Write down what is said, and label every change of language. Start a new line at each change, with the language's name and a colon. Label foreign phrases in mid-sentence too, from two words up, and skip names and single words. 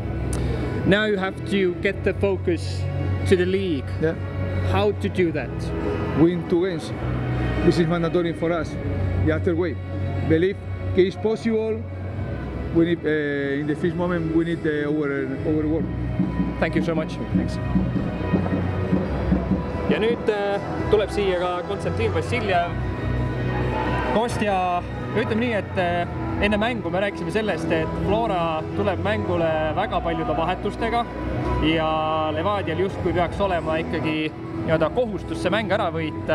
English: Now you have to get the focus to the league. Yeah. How to do that? Win 2 games. This is mandatory for us. After way, believe it's possible. We need in the first moment we need our work. Thank you so much. Thanks.
Estonian: Ja nüüd tuleb siia ka Konstantin Vassiljev. Kostja, ütleme nii, et enne mängu me rääkisime sellest, et Flora tuleb mängule väga paljude vahetustega ja Levadial justkui peaks olema ikkagi kohustus see mäng ära võita.